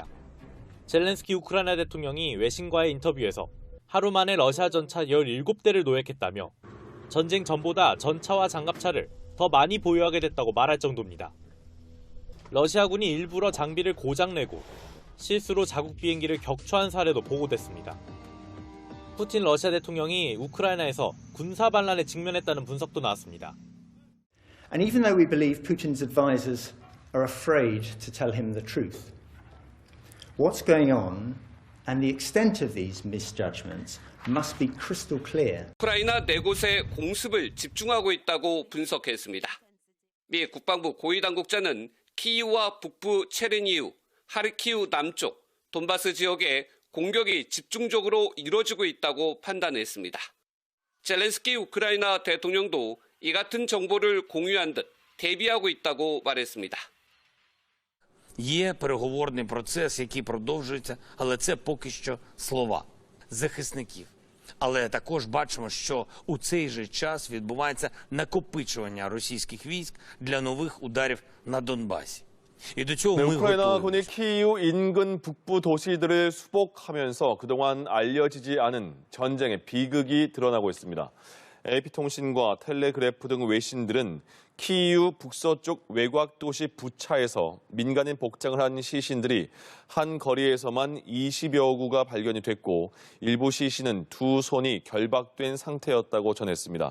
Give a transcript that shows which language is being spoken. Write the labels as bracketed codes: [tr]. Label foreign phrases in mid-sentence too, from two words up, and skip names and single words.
[ko] 젤렌스키 우크라이나 대통령이 외신과의 인터뷰에서 하루 만에 러시아 전차 17대를 노획했다며 전쟁 전보다 전차와 장갑차를 더 많이 보유하게 됐다고 말할 정도입니다. 러시아군이 일부러 장비를 고장내고 실수로 자국 비행기를 격추한 사례도 보고됐습니다. 푸틴 러시아 대통령이 우크라이나에서 군사 반란에 직면했다는 분석도 나왔습니다. [en] And even though we believe Putin's advisors are afraid to tell him the truth, what's going on and the extent of these misjudgments must be crystal clear. [ko] 우크라이나 4곳에 공습을 집중하고 있다고 분석했습니다. 미 국방부 고위 당국자는 키이우와 북부 체르니우, 하르키우 남쪽, 돈바스 지역에 공격이 집중적으로 이뤄지고 있다고 판단했습니다. 젤렌스키 우크라이나 대통령도 이 같은 정보를 공유한 듯 대비하고 있다고 말했습니다. [uk] Є переговорний процес, який продовжується, але це поки що слова захисників. Але також бачимо, що у цей же час відбувається накопичування російських військ для нових ударів на Донбасі. І до цього ми [ko] 우크라이나군이 [uk] готуємося. [ko] 키이우 인근 북부 도시들을 수복하면서 그동안 알려지지 않은 전쟁의 비극이 드러나고 있습니다. AP통신과 텔레그래프 등 외신들은 키이우 북서쪽 외곽 도시 부차에서 민간인 복장을 한 시신들이 한 거리에서만 20여 구가 발견이 됐고 일부 시신은 두 손이 결박된 상태였다고 전했습니다.